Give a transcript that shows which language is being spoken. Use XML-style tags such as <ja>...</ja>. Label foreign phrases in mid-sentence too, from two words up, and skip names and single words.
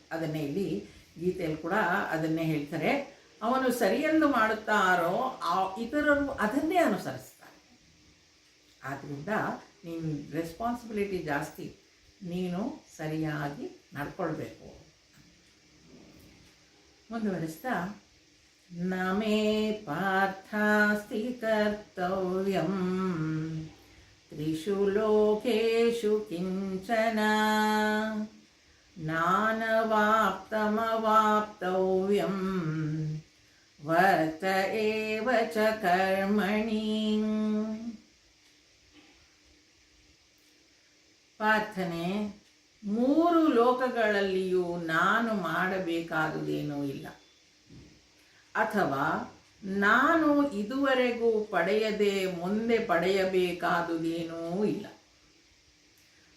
<kn>ಅದನ್ನೇ ಇಲ್ಲಿ ಗೀತೆಯಲ್ಲಿ ಕೂಡ ಅದನ್ನೇ ಹೇಳ್ತಾರೆ. ಅವನು ಸರಿಯೆಂದು ಮಾಡುತ್ತಾರೋ ಇತರರು ಅದನ್ನೇ ಅನುಸರಿಸ್ತಾರೆ. ಆದ್ದರಿಂದ ನಿನ್ನ ರೆಸ್ಪಾನ್ಸಿಬಿಲಿಟಿ ಜಾಸ್ತಿ, ನೀನು ಸರಿಯಾಗಿ ನಡ್ಕೊಳ್ಬೇಕು. ಮುಂದುವರಿಸ್ತಾ,</kn> <sa>ನಮೇ ಪಾರ್ಥಾಸ್ತಿ ಕರ್ತವ್ಯಂ ತ್ರಿಷು ಲೋಕೇಶು ಕಿಂಚನ ನಾನವಾಪ್ತಮವಾಪ್ತವ್ಯಂ ವರ್ತ ಏವ ಚ ಕರ್ಮಣಿ.</sa> <kn>ಪ್ರಾರ್ಥನೆ, 3 ಲೋಕಗಳಲ್ಲಿಯೂ ನಾನು ಮಾಡಬೇಕಾದುದೇನೂ ಇಲ್ಲ, ಅಥವಾ ನಾನು ಇದುವರೆಗೂ ಪಡೆಯದೆ ಮುಂದೆ ಪಡೆಯಬೇಕಾದುದೇನೂ ಇಲ್ಲ.</kn>